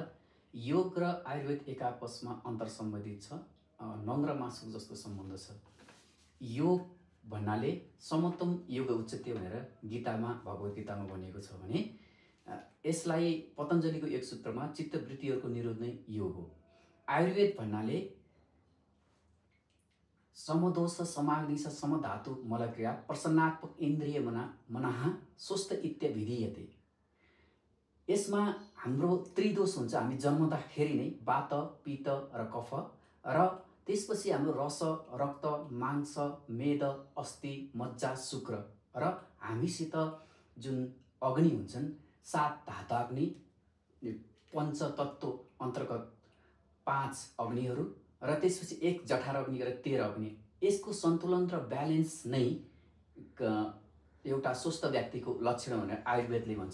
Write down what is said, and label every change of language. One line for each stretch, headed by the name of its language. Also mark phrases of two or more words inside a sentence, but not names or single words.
Nepali: योग र आयुर्वेद एक आपसमा अन्तरसम्बन्धित छ, नङ र मासुको जस्तो सम्बन्ध छ। योग भन्नाले
Sanskrit: समोत्तम योग उच्यते
Nepali: भनेर गीतामा, भगवत गीतामा भनिएको छ भने यसलाई पतञ्जलिको एक सूत्रमा चित्तवृत्तिहरूको निरोध नै योग हो। आयुर्वेद भन्नाले
Sanskrit: समदोष समाग्निश समधातु मलक्रिया प्रसन्नात्मक इन्द्रिय मनाः स्वस्थ इत्यभिधीयते।
Nepali: यसमा हाम्रो त्रिदोष हुन्छ। हामी जन्मदाखेरि नै वात, पित्त र कफ, र त्यसपछि हाम्रो रस, रक्त, मांस, मेद, अस्थि, मज्जा, शुक्र, र हामीसित जुन अग्नि हुन्छन्, 7 धातुअग्नि, पञ्चतत्त्व अन्तर्गत 5 अग्निहरू, र त्यसपछि 1 जठर अग्नि गरेर 13 अग्नि। यसको सन्तुलन र ब्यालेन्स नै एउटा स्वस्थ व्यक्तिको लक्षण भनेर आयुर्वेदले भन्छ।